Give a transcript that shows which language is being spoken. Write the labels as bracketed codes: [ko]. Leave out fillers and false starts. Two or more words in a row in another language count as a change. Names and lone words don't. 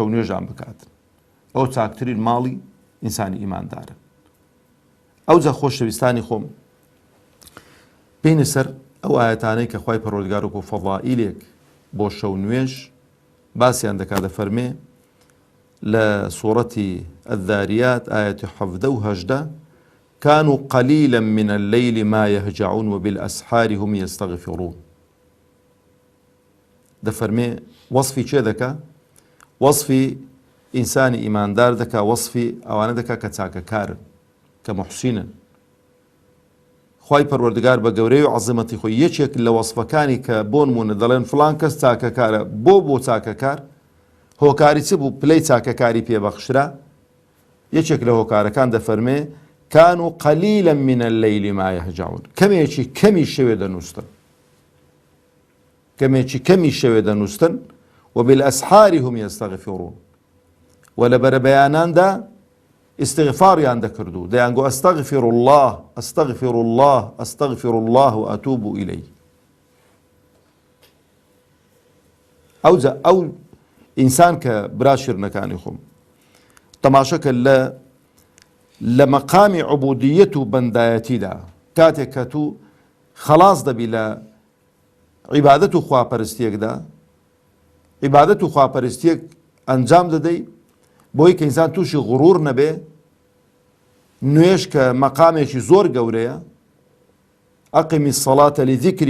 [ckb] نوێژان بکات ئەو چاکترین ماڵی ئینسانی ئیماندارە ئەوجا خۆشەویستانی خۆم بینە سەر ئەو ئاەتانەی کە خوای پەروەردگار و فەضائیلێک بۆ شەو نوێژ باسییان دەکات دەفەرمێ لە سوورەتی الذاریات ئاەتی 17 [ar] كانوا قليلا من الليل ما يهجعون وبالأسحار هم يستغفرون [ckb] دەفەرمێ وەصفی چێ دەکا وەصفی ئینسانی ئیماندار دەکا وەصفی ئەوانە دەکا کە چاکەکارن کە محسینن خوای پەروەردگار بە گەورەی و عەزەمەتی خۆی یەکێک لە وەصفەکانی کە بۆ نمونە دەڵێن فڵان کەس چاکەکارە بۆ چاکەکار هۆکاری چ بوو پلەی چاکەکاری پێبەخشرا یەکێک لە هۆکارەکان دەفەرمێ [ar] كانوا قليلا من الليل ما يهجعون [ckb] کەمێکی کەمی شەوێ دەنووستن کەمێکی کەمی شەوێ دەنووستن [ar] وبالأسحار هم يستغفرون [ckb] و لە بەرەبەیاناندا استغفاریان دەکردو دەیانگو [ar] ئەستەغفر الله ئەستەغفر الله ئەستەغفر الله وأتوب إليه [ckb] ئەو ئینسان کە برا شیرنەکانی خۆم تەماشەکە لە مەقامی عوبودیەت و بەندایەتیدا کاتێک کە تو خەلاص دەبی لە عیبادەت و خواپەرستیەکدا عیبادەت و خواپەرستیەک ئەنجام دەدەی بۆی کە ئینسان تووشی غڕور نەبێ نوێژ کە مەقامێکی زۆر گەورەیە [ar] ئەقیمی سەڵاتە لذیکری